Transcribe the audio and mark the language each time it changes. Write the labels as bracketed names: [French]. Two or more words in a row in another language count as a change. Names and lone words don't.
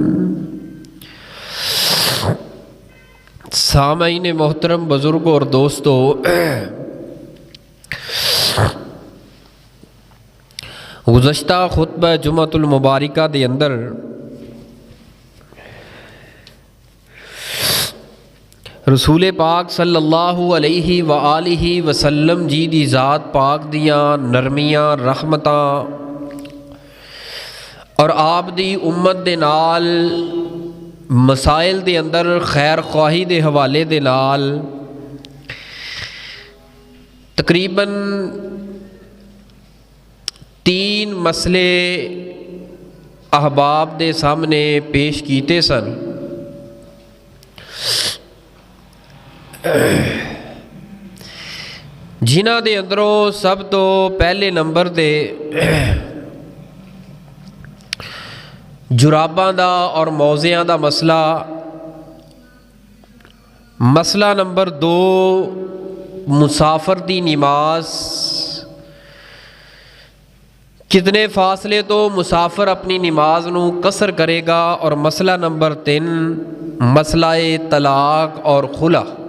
[Urdu] سامعین محترم، بزرگوں اور دوستو، [Punjabi] گزشتہ خطبہ جمعۃ المبارکہ دے اندر رسول پاک صلی اللہ علیہ وآلہ وسلم جی دی ذات پاک دیاں نرمیاں رحمتاں اور آپ دی امت دے نال مسائل دے اندر خیر خواہی دے حوالے دے نال تقریباً 3 مسئلے احباب دے سامنے پیش کیتے سن۔ جنہاں دے اندروں سب تو پہلے نمبر دے جراباں دا اور موزیاں دا مسئلہ نمبر 2 مسافر دی نماز، کتنے فاصلے تو مسافر اپنی نماز نو قصر کرے گا، اور مسئلہ نمبر 3 مسئلہ طلاق اور خلا۔